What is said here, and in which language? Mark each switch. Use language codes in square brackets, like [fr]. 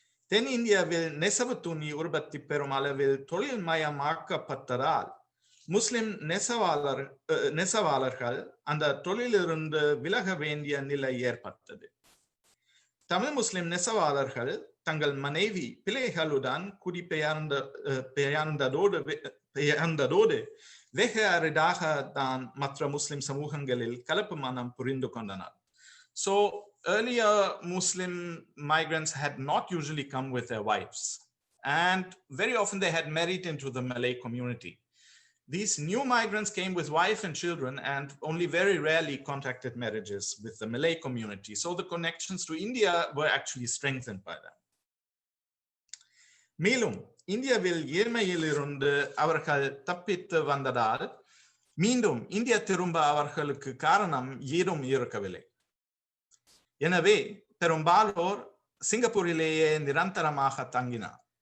[ta] தென் இந்தியாவில் நெசவு துணி உற்பத்தி பெறும் அளவில் தொழில் மயமாக்கப்பட்டதால் முஸ்லிம் நெசவாளர்கள் அந்த தொழிலிருந்து விலக வேண்டிய நிலை ஏற்பட்டது. தமிழ் முஸ்லிம் நெசவாளர்கள் தங்கள் மனைவி பிள்ளைகளுடன் குடிபெயர்ந்ததோடு பெயர்ந்ததோடு வெகு அரிதாக தான் மற்ற முஸ்லிம் சமூகங்களில் கலப்பு மனம் புரிந்து கொண்டனர். [en] So earlier Muslim migrants had not usually come with their wives, and very often they had married into the Malay community. These new migrants came with wife and children and only very rarely contracted marriages with the Malay community. So the connections to India were actually strengthened by them. [ta] மேலும் இந்தியாவில் ஏழ்மையிலிருந்து அவர்கள் தப்பித்து வந்ததால் மீண்டும் India திரும்ப அவர்களுக்கு காரணம் ஏதும் இருக்கவில்லை. எனவே பெரும்பாலோர் சிங்கப்பூரிலேயே நிரந்தரமாக தங்கினார்.